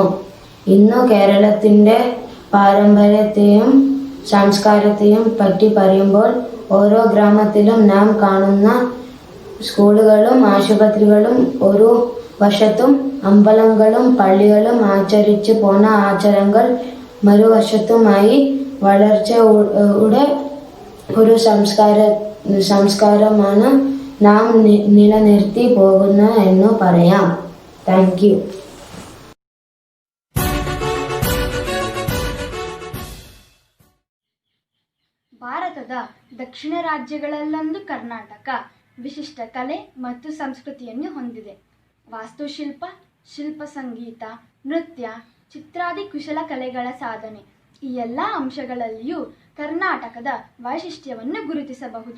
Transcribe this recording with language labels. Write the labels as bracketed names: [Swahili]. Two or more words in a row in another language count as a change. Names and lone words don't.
[Malayalam] ഇന്നു കേരളത്തിന്റെ പാരമ്പര്യത്തെയും സംസ്കാരത്തെയും പറ്റി പറയുമ്പോൾ ഓരോ ഗ്രാമത്തിലും നാം കാണുന്ന സ്കൂളുകളും ആശുപത്രികളും ഒരു വശത്തും അമ്പലങ്ങളും പള്ളികളും ആചരിച്ചു പോന്ന ആചാരങ്ങൾ മറുവശത്തുമായി വളർച്ചയുടെ ഒരു സംസ്കാരമാണ് നാം നിലനിർത്തി പോകുന്നത് എന്ന് പറയാം. [English] Thank you. [Kannada] ಭಾರತದ ದಕ್ಷಿಣ ರಾಜ್ಯಗಳಲ್ಲೊಂದು ಕರ್ನಾಟಕ ವಿಶಿಷ್ಟ ಕಲೆ ಮತ್ತು ಸಂಸ್ಕೃತಿಯನ್ನು ಹೊಂದಿದೆ. ವಾಸ್ತುಶಿಲ್ಪ, ಶಿಲ್ಪ ಸಂಗೀತ, ನೃತ್ಯ, ಚಿತ್ರಾದಿ ಕುಶಲ ಕಲೆಗಳ ಸಾಧನೆ ಈ ಎಲ್ಲ ಅಂಶಗಳಲ್ಲಿಯೂ ಕರ್ನಾಟಕದ ವೈಶಿಷ್ಟ್ಯವನ್ನು ಗುರುತಿಸಬಹುದು.